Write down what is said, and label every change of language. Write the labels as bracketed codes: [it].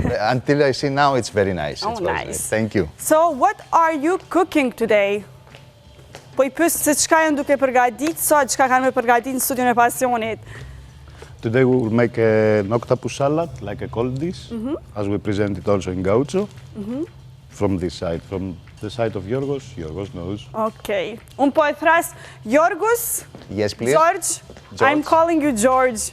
[en] Until I see now, it's very nice. Oh, It's very nice. Thank you. So what are you cooking today? [sq] Po i pyes se çka janë duke përgatitur sot, çka kanë me përgatitur në studion e Pasionit. [en] Today we will make an octopus salad, like a cold dish, as we present it also in Gaucho, from this side. From the side of Yorgos, Yorgos knows. [sq] Okay. Un po e thras Jorgos, [en] Yes, please. George. I'm calling you George.